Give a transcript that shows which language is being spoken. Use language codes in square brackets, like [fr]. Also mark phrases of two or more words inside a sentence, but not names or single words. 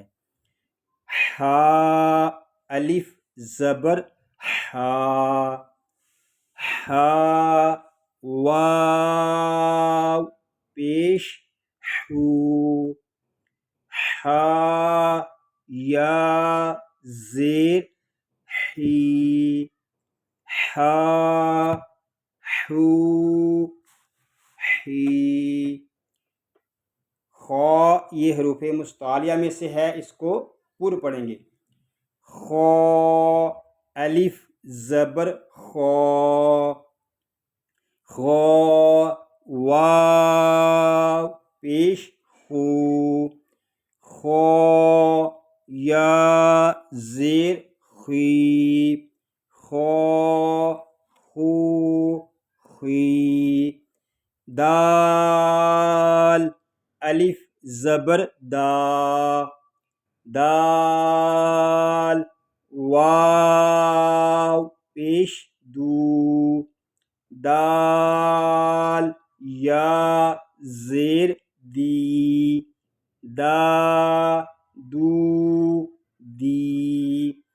[ur] ہا الف زبر ہا، ہا واو پیش ہو، ہا یا زیر ہی، ہا ہو ہی۔ خو یہ حروف مستعلیہ میں سے ہے، اس کو پر پڑھیں گے۔ خو الف زبر خو، خو واو پیش خو، خو یا زیر خی، خو خو خی۔ دال الف زبر دا، دال واو پیش دو، دال یا زیر دی، دا دو دی۔